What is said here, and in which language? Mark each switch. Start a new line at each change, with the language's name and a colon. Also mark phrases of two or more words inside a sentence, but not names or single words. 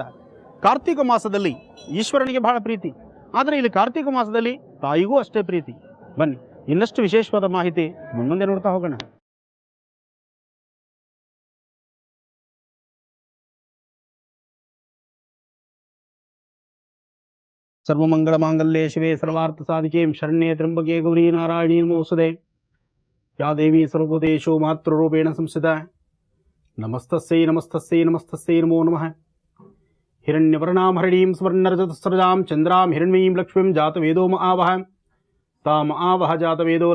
Kannada: ಕಾರ್ತಿಕ ಮಾಸದಲ್ಲಿ ಈಶ್ವರನಿಗೆ ಬಹಳ ಪ್ರೀತಿ, ಆದರೆ ಇಲ್ಲಿ ಕಾರ್ತಿಕ ಮಾಸದಲ್ಲಿ ತಾಯಿಗೂ ಅಷ್ಟೇ ಪ್ರೀತಿ. ಬನ್ನಿ ಇನ್ನಷ್ಟು ವಿಶೇಷವಾದ ಮಾಹಿತಿ ಮುಂದೆ ನೋಡ್ತಾ ಹೋಗೋಣ.
Sanskrit: ಸರ್ವಮಂಗಳ ಮಾಂಗಲ್ಯೆ ಶಿವೆ ಸರ್ವಾರ್ಥ ಸಾಧಿಕೆ ಶರಣ್ಯೆ ತ್ರ್ಯಂಬಕೆ ಗೌರಿ ನಾರಾಯಣಿ ನಮೋಸ್ತುತೆ. ಯಾ ದೇವಿ ಸರ್ವಭೂತೇಷು ಮಾತೃರೂಪೇಣ ಸಂಸ್ಥಿತಾ. ನಮಸ್ತಸ್ಯೈ ನಮಸ್ತಸ್ಯೈ ನಮಸ್ತಸ್ಯೈ ನಮೋ ನಮಃ. ಹಿರಣ್ಯವರ್ಣಾಂ ಹರಿಣೀಂ ಸುವರ್ಣರಜತಸ್ರಜಾಂ ಚಂದ್ರಾಂ ಹಿರಣ್ಮಯೀಂ ಲಕ್ಷ್ಮೀಂ ಜಾತವೇದೋ ಆವಹ ತಾಂ ಆವಹ ಜಾತವೇದೋ